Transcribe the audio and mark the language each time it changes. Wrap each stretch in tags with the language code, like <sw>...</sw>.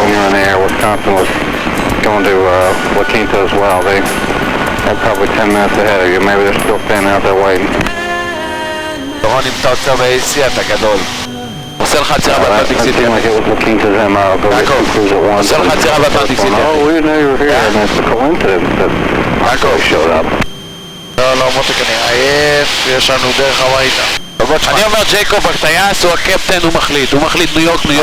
<en>When you're in the air, Wisconsin was going to La Quinta as well. They're probably 10 minutes ahead of you. Maybe they're still standing out there waiting.</en> <he>דורון, אם אתה עוצר ב-AC אתה גדול. עושה לך עצירה באטלנטיק סיטי.</he> <en>It seemed like it was La Quinta's MO. Go get some crews at once.</en> <he>עושה לך עצירה באטלנטיק סיטי.</he> <en>Oh, we didn't know you were here. And it's a coincidence that Marco showed up.</en> <he>לא, מותק, אני עייף, יש לנו דרך הביתה. אני אומר ג'ייקוב הטייס הוא הקפטן, הוא מחליט ניו יורק,</he>